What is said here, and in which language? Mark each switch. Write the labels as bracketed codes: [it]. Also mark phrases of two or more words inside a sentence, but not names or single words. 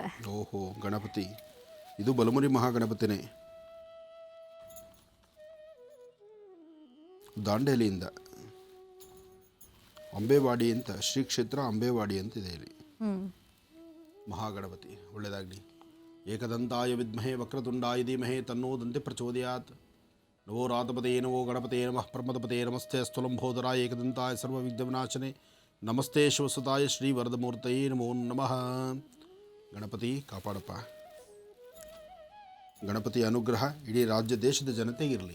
[kn] ಓಹೋ, ಗಣಪತಿ ಇದು ಬಲಮುರಿ ಮಹಾಗಣಪತಿನೇ. ದಾಂಡೇಲಿಯಿಂದ ಅಂಬೇವಾಡಿ ಅಂತ, ಶ್ರೀ ಕ್ಷೇತ್ರ ಅಂಬೇವಾಡಿ ಅಂತ ಇದೆ ಇಲ್ಲಿ. ಮಹಾಗಣಪತಿ ಒಳ್ಳೆಯದಾಗಲಿ. [sa] ಏಕದಂತಾಯ ವಿದ್ಮಹೇ ವಕ್ರತುಂಡಾಯ ಧೀಮಹಿ ತನ್ನೋ ದಂತಿ ಪ್ರಚೋದಯಾತ್. ನವೋ ರಾತಪದೇ ನಮೋ ಗಣಪತೇ ನಮಃ ಪ್ರಮದಪದೇ ನಮಸ್ತೆ ಸ್ಥೂಲಂಬೋದರಾಯ ಏಕದಂತಾಯ ಸರ್ವವಿಘ್ನವಿನಾಶನೆ ನಮಸ್ತೆ ಶಿವಸುತಾಯ ಶ್ರೀ ವರದಮೂರ್ತಯೇ ನಮೋ ನಮಃ. [kn] ಗಣಪತಿ ಕಾಪಾಡಪ್ಪ. ಗಣಪತಿಯ ಅನುಗ್ರಹ ಇಡೀ ರಾಜ್ಯ ದೇಶದ ಜನತೆಗಿರಲಿ.